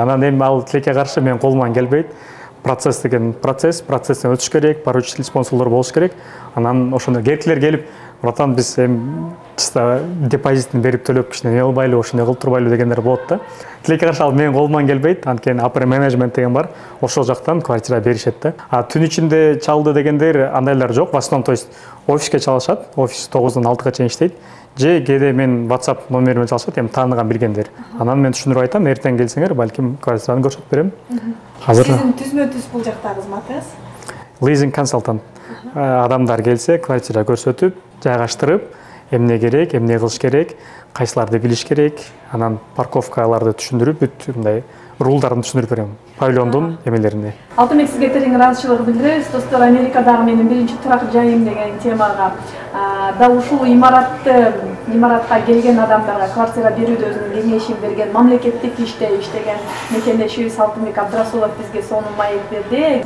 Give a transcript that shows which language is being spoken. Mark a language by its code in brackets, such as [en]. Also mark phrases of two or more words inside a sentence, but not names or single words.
[ky] Анан эми ал тилекке каршы менин колуман келбейт. Процесс деген процесстен өтүш керек, поручитель, спонсорлор болуш керек. Анан ошондо керкилер келип, братан, биз эми чисто депозитин берип төлөп кичине не кылбайлы, ошондой кылып турбайлы дегендер болот да. Тилекке каршы ал менин колуман келбейт, анткени [en] upper management [ky] деген бар, ошол жактан квартира беришет да. Түн ичинде чалды дегендер андайлар жок. [ru] В основном, то есть [ky] офиске чалышат, офис 9-дан 6-га чейин иштейт. Же кээде мен WhatsApp номериме чалышат, эми тааныган билгендер. Анан мен түшүндүрүп айтам, эртең келсеңер, балким квартираны көрсөтүп берем. Сиздин түзмө-түз бул жактагы кызматыңыз? [en] Leasing consultant. [ky] адамдар келсе квартира көрсөтүп жайгаштырып эмне керек, эмне кылыш керек, кайсыларды билиш керек, анан парковкаларды түшүндүрүп бүт мындай рулдарын түшүндүрүп берем павильондун эмелерине. Алтынбек, сизге терең ыраазычылык билдиребиз. Достор, Америкадагы менин биринчи турак жайым деген темага да ушул имаратка келген адамдарга квартира берүүдө өзүнүн кеңешин берген мамлекеттик иште иштеген мекендешибиз Алтынбек Абдрасулов бизге сонун маек берди.